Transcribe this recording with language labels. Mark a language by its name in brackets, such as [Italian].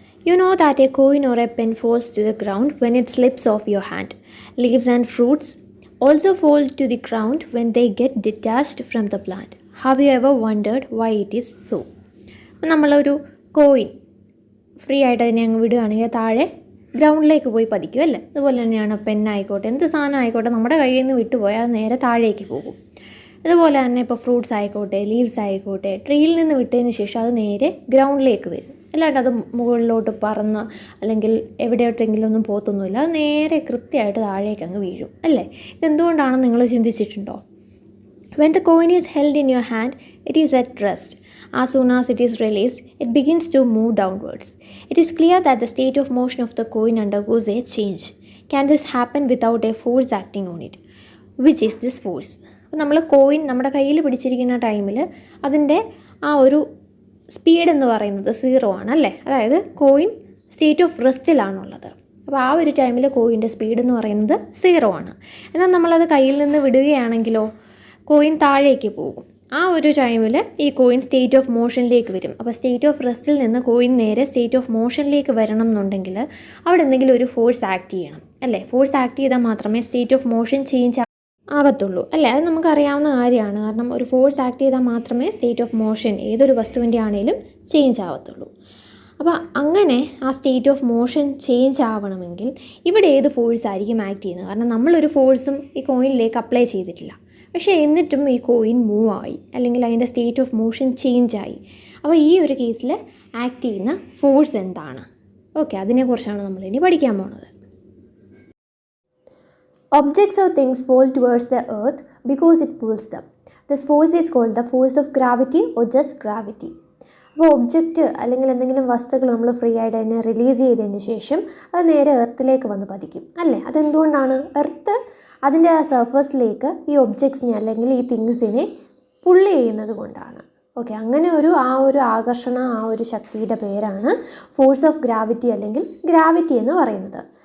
[English] You know that a coin or a pen falls to the ground when it slips off your hand. Leaves and fruits also fall to the ground when they get detached from the plant. Have you ever wondered why it is so? [Malayalam] നമ്മളൊരു coin free ആയിട്ട് അതിനെ അങ്ങ് വിടുകയാണെങ്കിൽ താഴെ ഗ്രൗണ്ടിലേക്ക് പോയി പതിക്കും അല്ലേ. അതുപോലെ തന്നെയാണ് പെന്നായിക്കോട്ടെ, എന്ത് സാധനം ആയിക്കോട്ടെ, നമ്മുടെ കയ്യിൽ നിന്ന് വിട്ടുപോയാൽ അത് നേരെ താഴേക്ക് പോകും. അതുപോലെ തന്നെ ഇപ്പോൾ ഫ്രൂട്ട്സ് ആയിക്കോട്ടെ, ലീവ്സ് ആയിക്കോട്ടെ, ട്രീയിൽ നിന്ന് വിട്ടതിന് ശേഷം അത് നേരെ ഗ്രൗണ്ടിലേക്ക് വരും. അല്ലാണ്ട് അത് മുകളിലോട്ട് പറന്ന് അല്ലെങ്കിൽ എവിടെയോട്ടെങ്കിലും ഒന്നും പോത്തൊന്നുമില്ല, അത് നേരെ കൃത്യമായിട്ട് താഴേക്ക് അങ്ങ് വീഴും അല്ലേ. ഇതെന്തുകൊണ്ടാണെന്ന് നിങ്ങൾ ചിന്തിച്ചിട്ടുണ്ടോ? [English] When the coin is held in your hand, it is at rest. As soon as it is released, it begins to move downwards. It is clear that the state of motion of the coin undergoes a change. Can this happen without a force acting on it? Which is this force? [Malayalam] നമ്മൾ coin നമ്മുടെ കയ്യിൽ പിടിച്ചിരിക്കുന്ന ടൈമിൽ അതിൻ്റെ ആ ഒരു speed എന്ന് പറയുന്നത് 0 ആണ് അല്ലേ. അതായത് കോയിൻ സ്റ്റേറ്റ് ഓഫ് റെസ്റ്റിലാണുള്ളത്. അപ്പോൾ ആ ഒരു ടൈമിൽ കോയിൻ്റെ സ്പീഡ് എന്ന് പറയുന്നത് 0 ആണ്. എന്നാൽ നമ്മളത് കയ്യിൽ നിന്ന് വിടുകയാണെങ്കിലോ കോയിൻ താഴേക്ക് പോകും. ആ ഒരു ടൈമിൽ ഈ കോയിൻ സ്റ്റേറ്റ് ഓഫ് മോഷനിലേക്ക് വരും. അപ്പോൾ സ്റ്റേറ്റ് ഓഫ് റെസ്റ്റിൽ നിന്ന് കോയിൻ നേരെ സ്റ്റേറ്റ് ഓഫ് മോഷനിലേക്ക് വരണം എന്നുണ്ടെങ്കിൽ അവിടെ എന്തെങ്കിലും ഒരു ഫോഴ്സ് ആക്ട് ചെയ്യണം അല്ലേ. ഫോഴ്സ് ആക്ട് ചെയ്താൽ മാത്രമേ സ്റ്റേറ്റ് ഓഫ് മോഷൻ ചേഞ്ച് ആവത്തുള്ളൂ അല്ലേ. അത് നമുക്കറിയാവുന്ന കാര്യമാണ്. കാരണം ഒരു ഫോഴ്സ് ആക്ട് ചെയ്താൽ മാത്രമേ സ്റ്റേറ്റ് ഓഫ് മോഷൻ ഏതൊരു വസ്തുവിൻ്റെ ആണെങ്കിലും ചേഞ്ച് ആവത്തുള്ളൂ. അപ്പോൾ അങ്ങനെ ആ സ്റ്റേറ്റ് ഓഫ് മോഷൻ ചേഞ്ച് ആവണമെങ്കിൽ ഇവിടെ ഏത് ഫോഴ്സ് ആയിരിക്കും ആക്ട് ചെയ്യുന്നത്? കാരണം നമ്മളൊരു ഫോഴ്സും ഈ കോയിനിലേക്ക് അപ്ലൈ ചെയ്തിട്ടില്ല, പക്ഷേ എന്നിട്ടും ഈ കോയിൻ മൂവ് ആയി അല്ലെങ്കിൽ അതിൻ്റെ സ്റ്റേറ്റ് ഓഫ് മോഷൻ ചേഞ്ച് ആയി. അപ്പോൾ ഈ ഒരു കേസിൽ ആക്ട് ചെയ്യുന്ന ഫോഴ്സ് എന്താണ്? ഓക്കെ, അതിനെക്കുറിച്ചാണ് നമ്മളിനി പഠിക്കാൻ പോകുന്നത്. [English] Objects or things fall towards the earth because it pulls them. This force is called the force of gravity or just gravity. [Malayalam] അപ്പോൾ ഒബ്ജക്റ്റ് അല്ലെങ്കിൽ എന്തെങ്കിലും വസ്തുക്കൾ നമ്മൾ ഫ്രീ ആയിട്ട് അതിനെ റിലീസ് ചെയ്തതിന് ശേഷം അത് നേരെ എർത്തിലേക്ക് വന്ന് പതിക്കും അല്ലേ. അതെന്തുകൊണ്ടാണ്? എർത്ത് അതിൻ്റെ ആ സർഫസിലേക്ക് ഈ ഒബ്ജക്ട്സിനെ അല്ലെങ്കിൽ ഈ തിങ്സിനെ പുള്ളി ചെയ്യുന്നത് കൊണ്ടാണ്. ഓക്കെ, അങ്ങനെ ആ ഒരു ആകർഷണ ആ ഒരു ശക്തിയുടെ പേരാണ് ഫോഴ്സ് ഓഫ് ഗ്രാവിറ്റി അല്ലെങ്കിൽ ഗ്രാവിറ്റി എന്ന് പറയുന്നത്.